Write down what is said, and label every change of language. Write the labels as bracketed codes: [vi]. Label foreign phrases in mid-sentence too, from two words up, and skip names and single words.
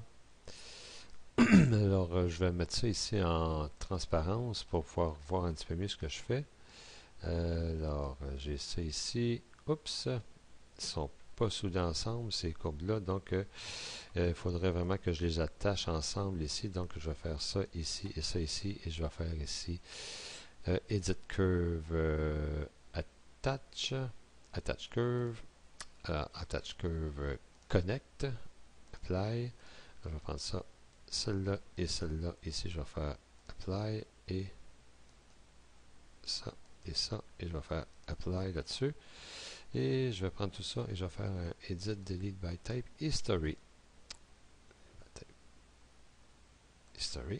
[fr] Alors, je vais mettre ça ici en transparence pour pouvoir voir un petit peu mieux ce que je fais. Alors, j'ai ça ici. Oups, ils ne sont pas soudés ensemble, ces courbes-là. Donc, il faudrait vraiment que je les attache ensemble ici. Donc, je vais faire ça ici et ça ici. Et je vais faire ici [en] Edit Curve Attach, Attach Curve, Attach Curve Connect, Apply. [fr] Je vais prendre ça, celle-là et celle-là. Ici, je vais faire Apply et ça et ça. Et je vais faire Apply là-dessus. Et je vais prendre tout ça et je vais faire un [en] Edit Delete by Type History. [fr] History.